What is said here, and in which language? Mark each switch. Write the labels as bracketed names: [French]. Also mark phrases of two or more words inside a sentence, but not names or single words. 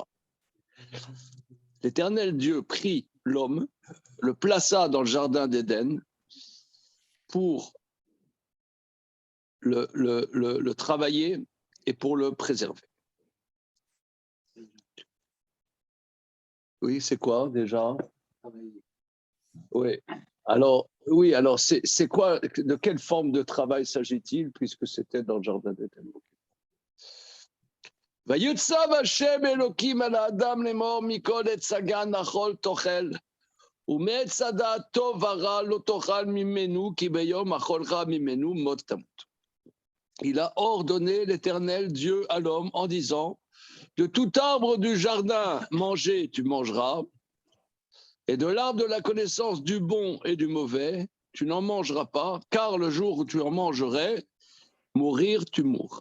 [French] L'éternel Dieu prit l'homme, le plaça dans le jardin d'Éden pour le travailler et pour le préserver. Oui, c'est quoi déjà? Oui. Alors, c'est quoi, de quelle forme de travail s'agit-il puisque c'était dans le jardin d'Éden? [Hebrew] ויצו השם אלוקים על אדם לאמר מכל עץ הגן אכל תאכל. ומעץ הדעת טוב ורע לא תאכל ממנו, כי ביום אכולך ממנו מות תמות. [French] Il a ordonné l'Éternel Dieu à l'homme en disant, de tout arbre du jardin manger tu mangeras, et de l'arbre de la connaissance du bon et du mauvais tu n'en mangeras pas, car le jour où tu en mangerais, mourir tu mourras.